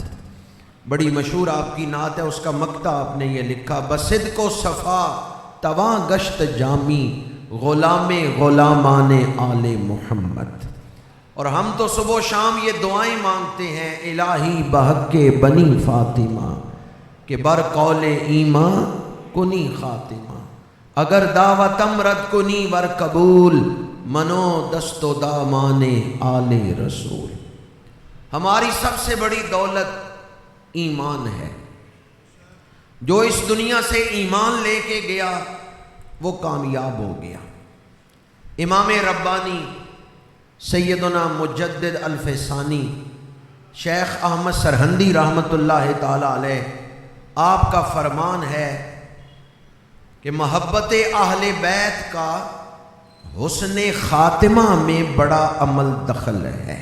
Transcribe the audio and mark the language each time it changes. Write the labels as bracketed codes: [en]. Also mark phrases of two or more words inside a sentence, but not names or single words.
[ur] بڑی مشہور آپ کی نعت ہے، اس کا مقطع آپ نے یہ لکھا، [fa] بصدق و صفا تواں گشت جامی، غلام غلامان آل محمد۔ [ur] اور ہم تو صبح و شام یہ دعائیں مانگتے ہیں، [fa] الہی بحق بنی فاطمہ کہ بر قول ایمان کنی خاتمہ، اگر دعوتم رد کنی ور قبول، منو دست و دامان آل رسول۔ [ur] ہماری سب سے بڑی دولت ایمان ہے۔ جو اس دنیا سے ایمان لے کے گیا وہ کامیاب ہو گیا۔ امام ربانی سیدنا مجدد الفسانی شیخ احمد سرہندی [ar] رحمۃ اللہ تعالی علیہ، [ur] آپ کا فرمان ہے کہ محبت اہل بیت کا حسن خاتمہ میں بڑا عمل دخل ہے۔